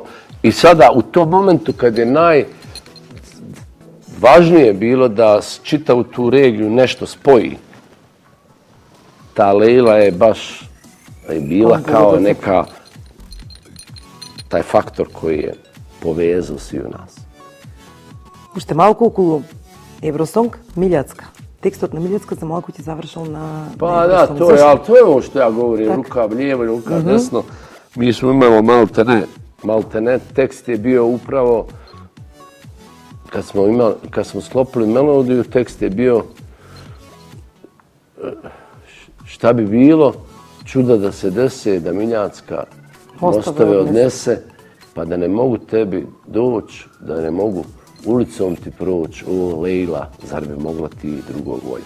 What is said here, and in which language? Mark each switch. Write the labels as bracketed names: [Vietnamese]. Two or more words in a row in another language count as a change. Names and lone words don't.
[Bosnian] I sada u tom momentu kad je najvažnije bilo da čitavu tu regiju nešto spoji, ta Lejla je baš bila kao neka taj faktor koji je povezao svi u nas. [Macedonian] Уште малку околу Евросонг, Милјацка. текстот на Милјацка за малку ти завршил на... [Bosnian] Pa da, to je, ali to je ovo što ja govorim, ruka lijevo, ruka desno. Mi smo imali maltene, tekst je bio upravo, kad smo sklopili melodiju, tekst je bio šta bi bilo, čuda da se dese, da Miljacka mostove odnese, pa da ne mogu tebi doći, da ne mogu ulicom ti proći, o Lejla, zar bi mogla ti drugog voljeti?